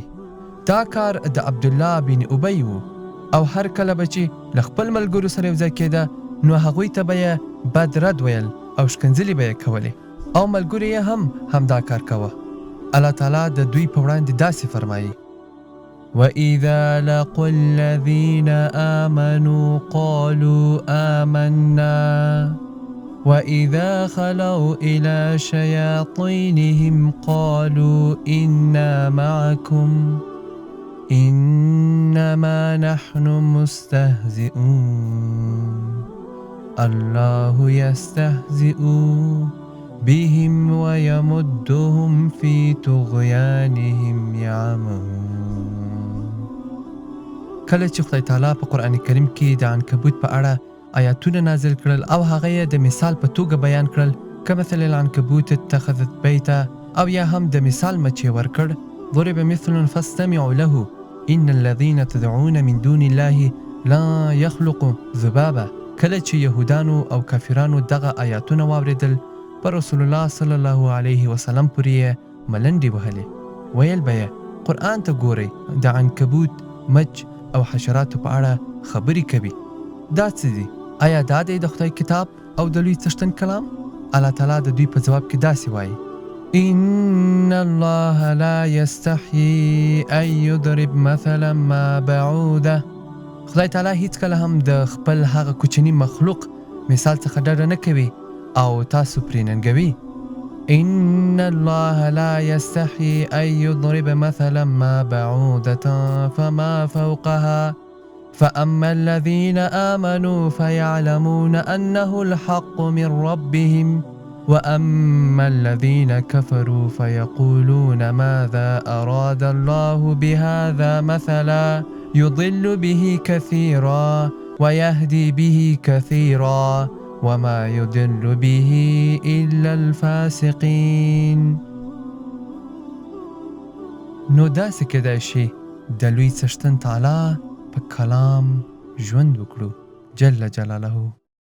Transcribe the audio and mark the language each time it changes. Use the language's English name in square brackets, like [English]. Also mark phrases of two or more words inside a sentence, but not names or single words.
[Pashto] دا کار د عبدالله بن ابی و او هر کله به چې له خپل ملګرو سره یوځای کېده نو هغوی ته به یې بد رد ویل او ښکنځلې به یې کولې او ملګرو یې هم همدا کار کوه. الله تعالی د دوی په وړاندې داسې فرمایي [Arabic] وَإِذَا لَقُوا الَّذِينَ آمَنُوا قَالُوا آمَنَّا وَإِذَا خَلَوْا إِلَى شَيَاطِينِهِمْ قَالُوا إِنَّا مَعَكُمْ إِنَّمَا نَحْنُ مُسْتَهْزِئُونَ اللَّهُ يَسْتَهْزِئُ بِهِمْ وَيَمُدُّهُمْ فِي طُغْيَانِهِمْ يَعْمَهُونَ. [Pashto] کله چې خدای تعالی په قرآن کریم کې د عنکبوت په اړه آیاتونه نازل کړل او هغه یې د مثال په توګه بیان کړل، [Arabic] کمثل العنکبوت اتخذت بیتا، [Pashto] او یا هم د مثال مچې ورکړ [Arabic] ضرب مثل فاستمعوا له ان الذين تدعون من دون الله لا يخلقوا ذبابا. [Pashto] کله چې یهودانو او کافرانو دغه آیاتونه واوریدل پر رسول الله [Arabic] صلی الله علیه وسلم [Pashto] پورې ملنډې وهلې، ویل به یې قرآن ته ګورئ د عنکبوت، مچ او حشراتو په اړه خبرې کوي. دا څه دي؟ آیا دا دی د خدای کتاب او د لوی څښتن کلام؟ الله تعالی د دوی په جواب کې داسې وایي [Arabic] ان الله لا يستحيي ان يضرب مثلا ما بعوده. [Pashto] خدای تعالی هیڅ کله هم د خپل هغه کوچني مخلوق مثال څخه ډډه نه کوي او تاسو پرې ننګوي. [Arabic] ان الله لا يستحيي ان يضرب مثلا ما بعوده فما فوقها فأما الذين آمنوا فيعلمون أنه الحق من ربهم وأما الذين كفروا فيقولون ماذا أراد الله بهذا مثلا يضل به كثيرا ويهدي به كثيرا وما يضل به إلا الفاسقين. [Pashto] نو داسې کېدای شي د لوی څښتن تعالی په کلام ژوند وکړو [Arabic] جل جلاله.